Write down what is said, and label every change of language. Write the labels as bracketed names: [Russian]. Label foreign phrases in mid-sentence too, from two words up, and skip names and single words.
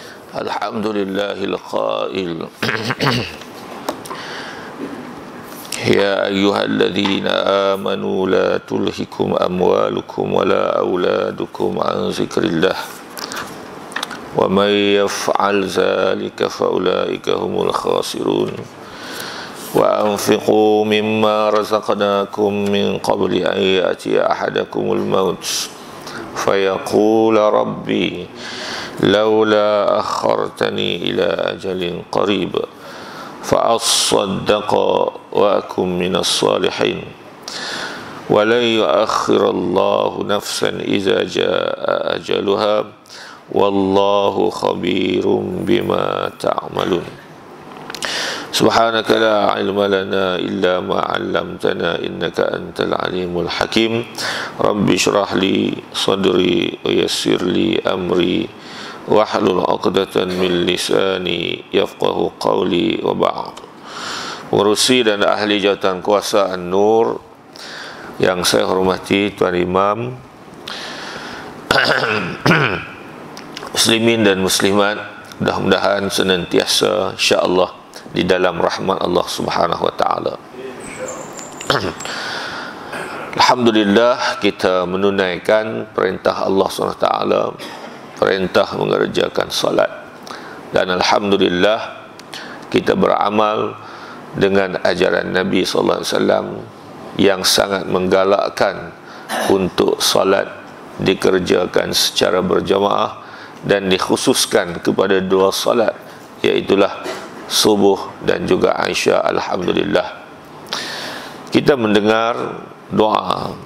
[Arabic] الحمد لله القائل يا أيها الذين آمنوا لا تلهكم أموالكم ولا أولادكم عن ذكر الله ومن يفعل ذلك فأولئك هم الخاسرون وأنفقوا مما رزقناكم من قبل أن يأتي أحدكم الموت فيقول رب لولا أخرتني إلى أجل قريب فأصدق وأكن من الصالحين ولن يؤخر الله نفسا إذا جاء أجلها والله خبير بما تعملون سبحانك لا علم لنا إلا ما علمتنا إنك أنت العليم الحكيم رب اشرح لي صدري ويسر لي أمري واحلل عقدة من لساني يفقهوا قولي وبعد. [Malay] Pengurusi dan ahli jawatan kuasa An-Nur yang saya hormati Tuan Imam, muslimin dan muslimat, mudah-mudahan senantiasa insya-Allah di dalam rahmat Allah [Arabic] سبحانه وتعالى. [Malay] Alhamdulillah, kita menunaikan perintah Allah [Arabic] سبحانه وتعالى, [Malay] perintah mengerjakan salat, dan alhamdulillah kita beramal dengan ajaran Nabi [Arabic] صلى الله عليه وسلم [Malay] yang sangat menggalakkan untuk salat dikerjakan secara berjamaah dan dikhususkan kepada dua salat, iaitulah subuh dan juga Isya. Alhamdulillah kita mendengar doa.